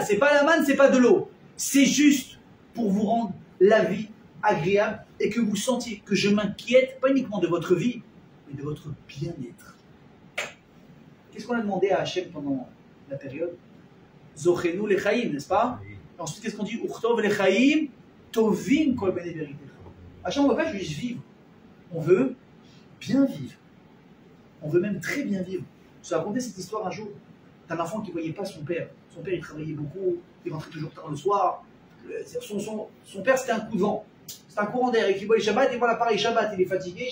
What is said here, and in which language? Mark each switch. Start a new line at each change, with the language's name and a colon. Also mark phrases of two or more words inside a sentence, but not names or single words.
French: C'est pas la manne, c'est pas de l'eau. C'est juste pour vous rendre la vie agréable et que vous sentiez que je m'inquiète pas uniquement de votre vie, mais de votre bien-être. Qu'est-ce qu'on a demandé à Hachem pendant la période?
Hebrew: זכרנו לחיים,
French: n'est-ce pas? Et ensuite, qu'est-ce qu'on dit?
Hebrew: וכתוב לחיים טובים כל בני בריתך.
French: Hachem, on ne veut pas juste vivre. On veut bien vivre. On veut même très bien vivre. Je vais raconter cette histoire un jour d'un enfant qui ne voyait pas son père. Son père, il travaillait beaucoup, il rentrait toujours tard le soir. Son père, c'était un coup de vent. C'était un courant d'air. Et qui voit Shabbat, et voilà, pareil, Shabbat, il est fatigué.